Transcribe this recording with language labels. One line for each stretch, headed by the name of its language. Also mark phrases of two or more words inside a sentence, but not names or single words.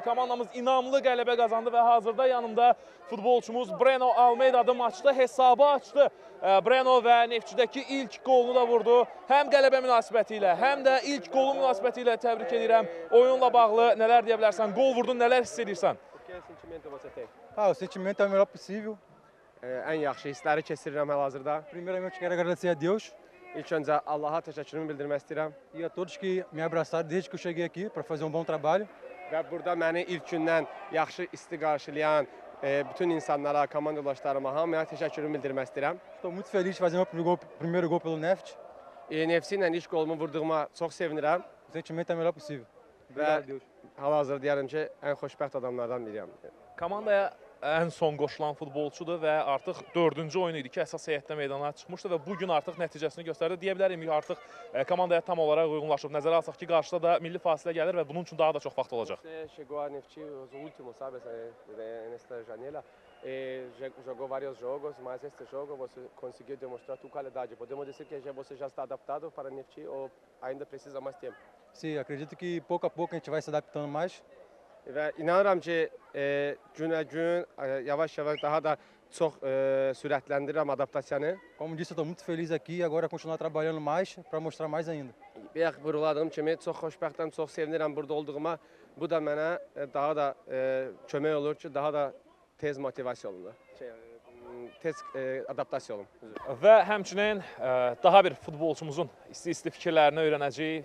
Azerbaijani: Komandamız inamlı qələbə qazandı və hazırda yanımda futbolçumuz Breno Almeida adı maçda hesabı açdı. Breno və Neftçidəki ilk qolunu da vurdu. Həm qələbə münasibəti ilə, həm də ilk qolu münasibəti ilə təbrik edirəm. Oyunla bağlı nələr deyə bilərsən? Qol vurdun, nələr hiss edirsən?
Portuguese: O sentimento é o melhor possível.
Azerbaijani: Ən yaxşı hissləri keçirirəm hal-hazırda.
Portuguese: Primeiramente, quero agradecer a Deus
Azerbaijani: İlk öncə Allaha təşəkkürümü bildirmək istəyirəm.
Portuguese: e a todos que me abraçaram desde que eu cheguei aqui para fazer bom trabalho.
Azerbaijani: Və burada məni ilk gündən yaxşı isti qarşılayan bütün insanlara, komandalaşlarıma, hamıya təşəkkürümü bildirmək istəyirəm.
Portuguese: Estou muito feliz de fazer meu primeiro gol pelo Neft.
Azerbaijani: Nefsi ilə ilk qolumu vurduğuma çox sevinirəm.
Portuguese: O sentimento é o melhor possível.
Azerbaijani: Və
Portuguese: Obrigado, Deus.
Azerbaijani: hal-hazırda deyərəm ki, ən xoşbəxt adamlardan biriyəm. Komandaya ən son qoşulan futbolçudur və artıq 4-cü oyunu idi ki, əsas heyətdə meydana çıxmışdı və bugün artıq nəticəsini göstərdi. Deyə bilərim ki, artıq komandaya tam olaraq uyğunlaşıb. Nəzərə alsaq ki, qarşıda da milli fasilə gəlir və bunun üçün daha da çox vaxt olacaq.
Portuguese: Chegou a Nefti os últimos, sabe, nesta janela. Jogou vários jogos, mas este jogo você conseguiu demonstrar tua qualidade. Podemos dizer que você já está adaptado para Nefti ou ainda precisa mais tempo? Sim, acredito que pouco a pouco a gente vai se adaptando mais.
Azerbaijani: Və inanıram ki, günə-gün yavaş-yavaş daha da çox sürətləndirirəm adaptasiyanı.
Portuguese: Como disse, eu estou muito feliz aqui e agora continuar trabalhando mais para mostrar mais ainda.
Azerbaijani: Bayaq vurguladığım kimi çox xoşbəxtəm, çox sevinirəm burada olduğuma. Bu da mənə daha da kömək olur ki, daha da tez motivasiya olunur. Tez adaptasiya olun. Və həmçinin daha bir futbolçumuzun isti fikirlərini öyrənəcəyik.